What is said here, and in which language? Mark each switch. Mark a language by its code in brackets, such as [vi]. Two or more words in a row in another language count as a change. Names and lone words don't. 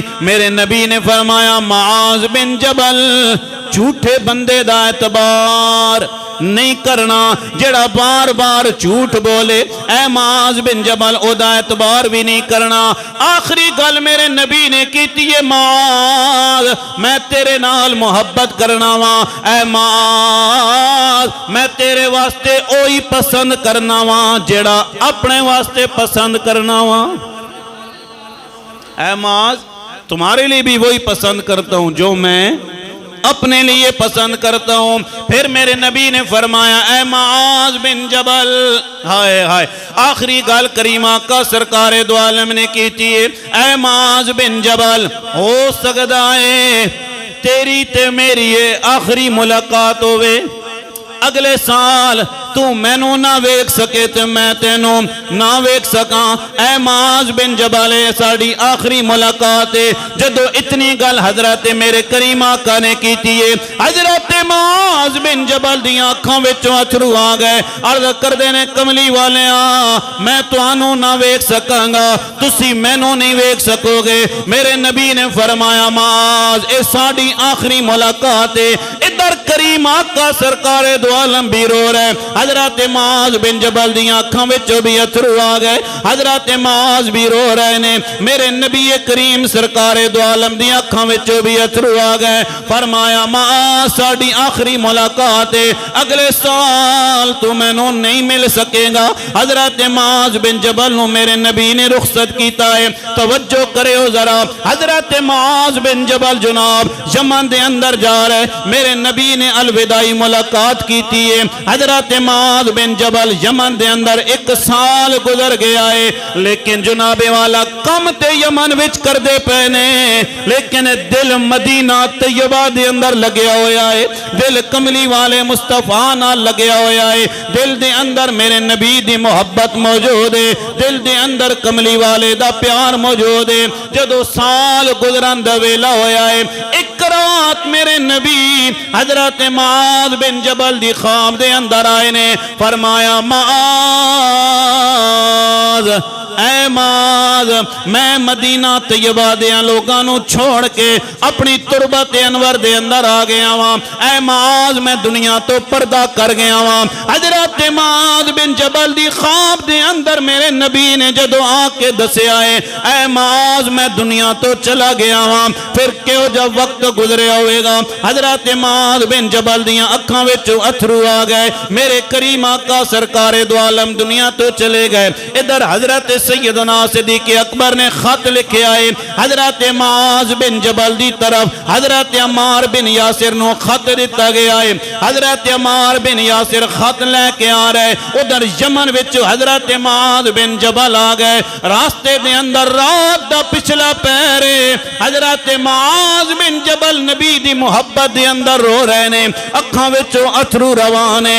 [pa] میرے نبی نے فرمایا معاذ بن جبل جھوٹے بندے دا اعتبار نہیں کرنا، جڑا بار بار جھوٹ بولے اے معاذ بن جبل او دا اعتبار بھی نہیں کرنا۔ آخری گل میرے نبی نے کیتی ہے معاذ میں تیرے نال محبت کرنا وا، اے معاذ میں تیرے واسطے اوہی پسند کرنا وا جڑا اپنے واسطے پسند کرنا وا۔ [ur] اے معاذ تمہارے لیے بھی وہی پسند کرتا ہوں جو میں اپنے لیے پسند کرتا ہوں۔ [pa] پھر میرے نبی نے فرمایا اے معاذ بن جبل، ہائے ہائے آخری گل کریمہ کا سرکار دو عالم نے کیتی ہے اے معاذ بن جبل ہو سکتا ہے تیری تے میری آخری ملاقات ہوئے، اگلے سال تو مینوں نہ ویکھ سکے تے میں تینوں نہ ویکھ سکاں۔ اے معاذ بن جبل ساڑی آخری ملاقات ہے۔ جدو اتنی گل حضرت میرے کریم آقا نے کیتی ہے، حضرت معاذ بن جبل دیاں آنکھاں وچوں اتھرو آ گئے، عرض کردے نے کملی والیاں میں تانوں نہ ویکھ سکاں گا، تسی مینوں نہیں ویکھ سکو گے۔ میرے نبی نے فرمایا معاذ اے ساڑی آخری ملاقات ہے۔ ادھر کریم آقا سرکار دو عالم بھی رو رہے، حضرت معاذ بن جبل دیاں آنکھاں وچوں بھی اتھرو آ گئے، حضرت معاذ بھی رو رہے نے۔ میرے نبی کریم سرکار دو عالم دیاں آنکھاں وچوں بھی اتھرو آ گئے۔ فرمایا معاذ ساڈی آخری ملاقات ہے، اگلے سال تو مینوں نہیں مل سکے گا۔ حضرت معاذ بن جبل نو میرے نبی نے رخصت کیتا ہے۔ توجہ کرے ہو ذرا، حضرت معاذ بن جبل جناب یمن دے اندر جا رہے، میرے نبی نے الوداعی ملاقات کیتی ہے۔ حضرت معاذ بن جبل یمن دے اندر 1 سال گزر گیا ہے، لیکن جناب والا کم تے یمن وچ کر دے پینے، لیکن دل مدینہ طیبہ دے اندر لگیا ہویا ہے، دل کملی والے مصطفیٰ نال لگیا ہویا ہے، دل دے اندر میرے نبی دی محبت موجود ہے، دل دے اندر کملی والے دا پیار موجود ہے۔ جدو سال گزرن دا ویلا ہویا ہے، ایک رات میرے نبی حضرت معاذ بن جبل دی خواب دے اندر آئے نے، فرمایا معاذ اے معاذ میں مدینہ طیبہ دیاں لوگاں نو چھوڑ کے اپنی تربت انور دے اندر آ گیا ہاں، اے معاذ میں دنیا تو پردہ کر گیا ہاں۔ حضرت معاذ بن جبل دی خواب دے اندر میرے نبی نے جدو آ کے دسیا ہے اے معاذ میں دنیا تو چلا گیا ہاں، پھر کیوں جب وقت گزرے ہوئے گا۔ حضرت معاذ بن جبل دیاں اکھاں وچوں اتھرو آ گئے، میرے کریم آقا سرکار دو عالم دنیا تو چلے گئے۔ ادھر حضرت سیدنا صدیق اکبر نے خط لکھے آئے حضرت معاذ بن جبل دی طرف، حضرت عمار بن یاسر نو خط دیتا گیا ہے، حضرت عمار بن یاسر خط لے کے آ رہے، ادھر یمن وچ حضرت معاذ بن جبل آ گئے، راستے دے اندر رات دا پچھلا پہرے حضرت معاذ بن جبل نبی دی محبت دے اندر رو رہے نے، اکھاں وچوں اتھرو روان ہے۔